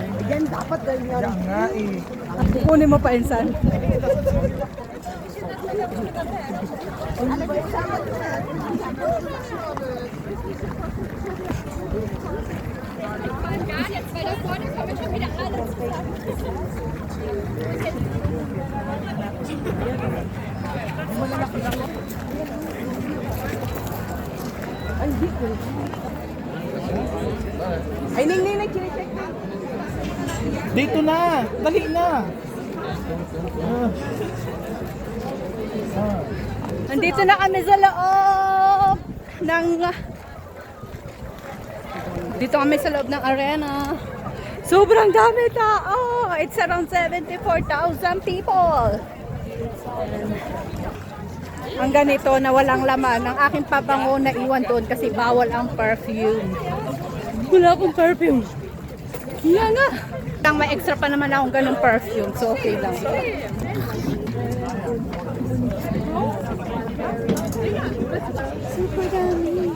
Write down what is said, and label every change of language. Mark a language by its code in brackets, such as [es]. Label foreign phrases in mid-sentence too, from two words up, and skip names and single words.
[tl] Yan dapat ganyan. Yan nga eh. Kunin mo pa, Insan. [de] Jetzt bei der Freundin kommen schon wieder alle zusammen. [tl] Ay, Ning, chinecheck na. Dito na! Dali na! Nandito na kami sa loob ng... Dito kami sa loob ng arena. Sobrang dami tao. [en] It's around 74,000 people. [tl] Ang ganito na walang laman. Ang aking pabango na iwan doon kasi bawal ang perfume. Wala akong perfume. Kaya nga. Lang may extra pa naman akong ganung perfume. So okay lang. Super dami.